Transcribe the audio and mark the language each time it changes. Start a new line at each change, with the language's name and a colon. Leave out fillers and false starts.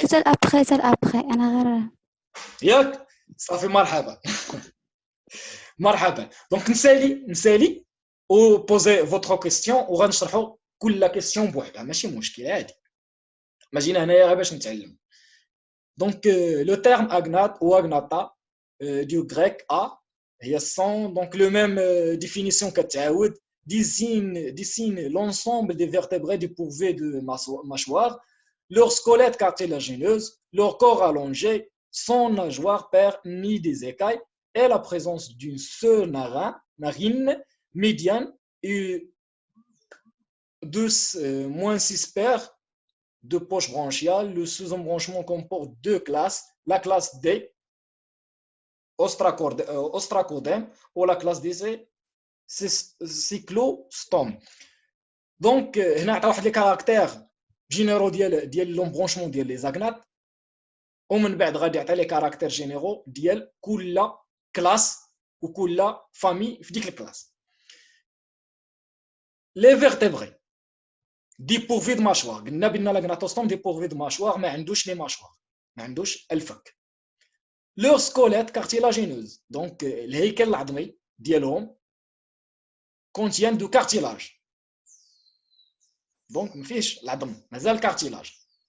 Arabic: صافي حتى الابخي انا غير ياك صافي. مرحبا مرحبا. دونك نسالي او بوزي فوتر كيستيون وغنشرحوا كل كيستيون بوحدها، ماشي مشكل عادي. ما جينا هنايا غير باش نتعلم.
French: Donc, le terme agnat ou agnata du grec a, donc le même définition que Taoud, désigne l'ensemble des vertébrés dépourvus de mâchoire, leur squelette cartilagineuse, leur corps allongé, sans nageoire paire ni des écailles, et la présence d'une seule narine médiane et de moins 6 paires de poches branchiales. Le sous-embranchement comporte deux classes, la classe des ostracodème ou la classe des cyclostomes.
Arabic: Donc, هنا عطا واحد لي كاركتير جينيرو ديال لومبرونشمون ديال لي زاغنات، ومن بعد غادي يعطي لي كاركتير جينيرو ديال كل كلاس وكل فامي في ديك الكلاس.
French: لي فيرتيبري dépourvu de mâchoire.
Arabic: قلنا بان لاغناتوستوم
French: dépourvu de mâchoire،
Arabic: ما عندوش لي مâchoire، ما عندوش الفك. لور سكوليت كارتيلاجينوز، دونك الهيكل العظمي ديالهم كونتيان دو كارتيلاج، دونك ما فيهش العظم، مازال كارتيلاج.